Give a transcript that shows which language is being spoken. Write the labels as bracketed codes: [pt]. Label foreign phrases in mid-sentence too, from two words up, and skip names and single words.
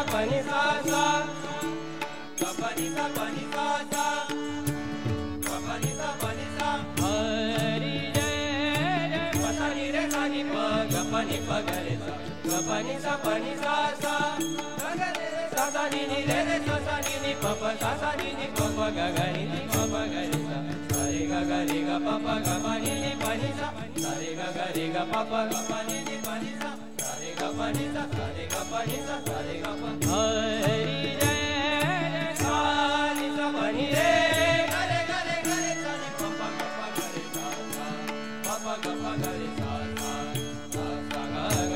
[hi] पनि सा सा गपनी सा पनि सा सा गपनी सा पनि सा हरि जय जय पसनी रे सानी प गपनी पगरे सा गपनी सा पनि सा सा गगरे सा सा नी नी रे रे सा सा नी नी प प सा सा नी नी प प ग ग नी नी प प ग रे सा रे ग ग रे ग प प ग प नी नी प नी सा रे ग ग रे ग प प ग प नी नी प नी सा रे ग प नी सा रे ग प नी सा रे ग प हरि जय जय सा नी सा प नी रे ग रे ग रे ग रे सा नी प प ग प ग रे सा सा प प ग प ग रे सा सा सा ग